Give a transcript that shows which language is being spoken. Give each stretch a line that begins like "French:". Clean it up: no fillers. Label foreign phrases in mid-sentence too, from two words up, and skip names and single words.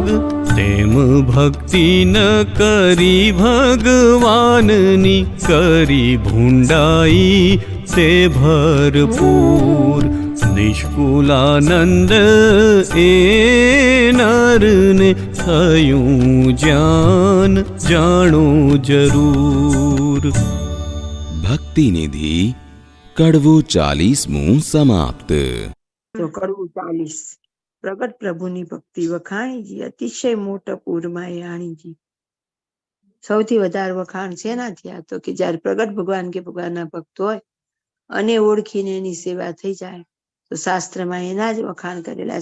Gujarati: તેમ ભક્તિ ન કરી ભગવાનની, કરી ભૂંડાઈ તે ભરપૂર. નિષ્કુલાનંદ એ નરને થયું જ્ઞાન જાણો જરૂર. ભક્તિ નિધિ કડવું 40મું સમાપ્ત. તો કડવું 40. પ્રગટ પ્રભુની ભક્તિ વખાણીજી, અતિશય મોટા પૂરમાં આણીજી. સૌથી વધારે વખાણ શેના થયા? તો કે જયારે પ્રગટ ભગવાન કે ભગવાનના ભક્ત હોય અને ઓળખીને એની સેવા થઈ જાય તો શાસ્ત્રમાં એના જ વખાણ કરેલા.